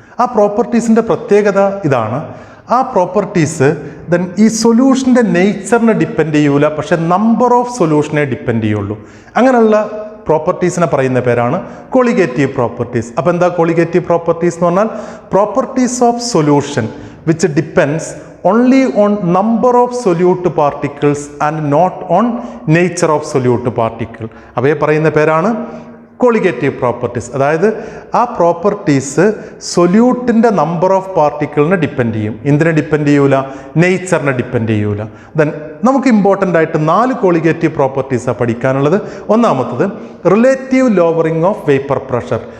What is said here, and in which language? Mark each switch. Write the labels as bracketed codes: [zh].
[ml] ആ പ്രോപ്പർട്ടീസിൻ്റെ പ്രത്യേകത ഇതാണ്. ആ പ്രോപ്പർട്ടീസ് ഈ സൊല്യൂഷൻ്റെ നേച്ചറിനെ ഡിപ്പെൻഡ് ചെയ്യൂല, പക്ഷെ നമ്പർ ഓഫ് സൊല്യൂഷനെ ഡിപ്പെൻഡ് ചെയ്യുള്ളൂ. അങ്ങനെയുള്ള പ്രോപ്പർട്ടീസിനെ പറയുന്ന പേരാണ് കോളിഗേറ്റീവ് പ്രോപ്പർട്ടീസ്. അപ്പോൾ എന്താ കോളിഗേറ്റീവ് പ്രോപ്പർട്ടീസ് എന്ന് പറഞ്ഞാൽ? [en] Properties of solution which depends only on number of solute particles and not on nature of solute particle. [ml] അവയെ പറയുന്ന പേരാണ് കോളിഗേറ്റീവ് പ്രോപ്പർട്ടീസ്. അതായത് ആ പ്രോപ്പർട്ടീസ് സൊല്യൂട്ടിൻ്റെ നമ്പർ ഓഫ് പാർട്ടിക്കിളിനെ ഡിപ്പെൻഡ് ചെയ്യും. എന്തിനെ ഡിപ്പെൻഡ് ചെയ്യൂല? നേച്ചറിനെ ഡിപ്പെൻഡ് ചെയ്യൂല. ദെൻ നമുക്ക് ഇമ്പോർട്ടൻ്റ് ആയിട്ട് 4 കോളിഗേറ്റീവ് പ്രോപ്പർട്ടീസാണ് പഠിക്കാനുള്ളത്. ഒന്നാമത്തത് relative lowering of vapour pressure.